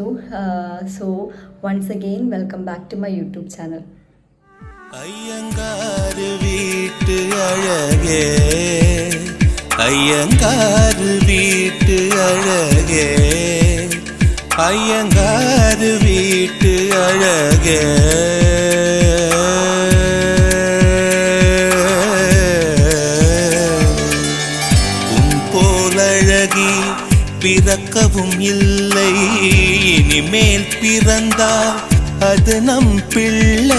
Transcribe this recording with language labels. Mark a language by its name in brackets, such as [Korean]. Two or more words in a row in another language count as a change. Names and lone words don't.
[English] So once again welcome back to my YouTube channel. [Tamil] அய்யங்கார் வீட்டு அழகே, அய்யங்கார் வீட்டு அழகே, அய்யங்கார் வீட்டு அழகே, போலழகி பிறக்கவும் இல்லை, இனிமேல் பிறந்தால் அது நம் பிள்ளை.